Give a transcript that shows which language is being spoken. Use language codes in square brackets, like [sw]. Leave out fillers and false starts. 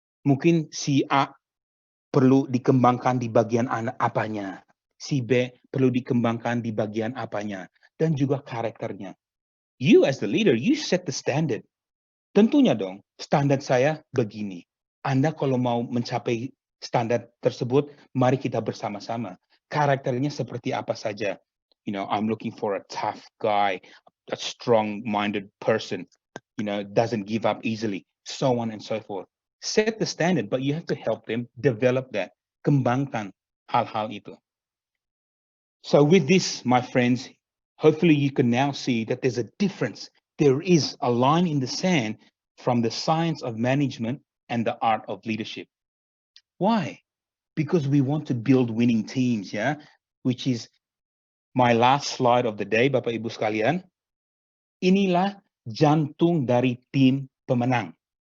[id] Mungkin si A perlu dikembangkan di bagian apanya, si B perlu dikembangkan di bagian apanya, dan juga karakternya. [en] You as the leader, you set the standard. [id] Tentunya dong, standar saya begini. Anda kalau mau mencapai standar tersebut, mari kita bersama-sama. Karakternya seperti apa saja. [en] I'm looking for a tough guy, a strong-minded person, doesn't give up easily, so on and so forth. Set the standard, but you have to help them develop that. [id] Kembangkan hal-hal itu. [en] So with this, my friends, hopefully you can now see that there's a difference. There is a line in the sand from the science of management and the art of leadership. Why? Because we want to build winning teams, yeah? Which is my last slide of the day, [id] Bapak Ibu sekalian. Inilah jantung dari tim pemenang.